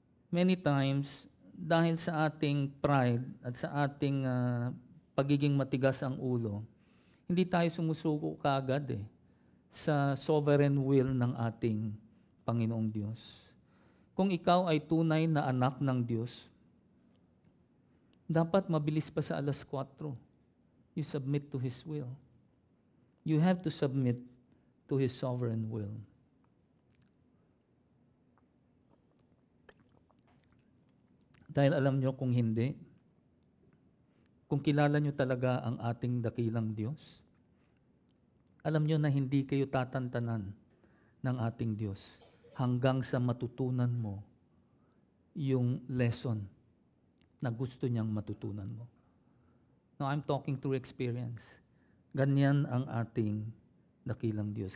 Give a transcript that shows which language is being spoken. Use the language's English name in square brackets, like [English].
[English] Many times, [Filipino] dahil sa ating pride at sa ating pagiging matigas ang ulo, hindi tayo sumusuko kaagad sa sovereign will ng ating Panginoong Diyos. Kung ikaw ay tunay na anak ng Diyos, dapat mabilis pa sa 4:00. [English] You submit to His will. You have to submit to His sovereign will. [Filipino] Dahil alam nyo kung hindi, kung kilala nyo talaga ang ating dakilang Diyos, alam nyo na hindi kayo tatantanan ng ating Diyos hanggang sa matutunan mo yung lesson na gusto niyang matutunan mo. [English] Now, I'm talking through experience. [Filipino] Ganyan ang ating dakilang Diyos.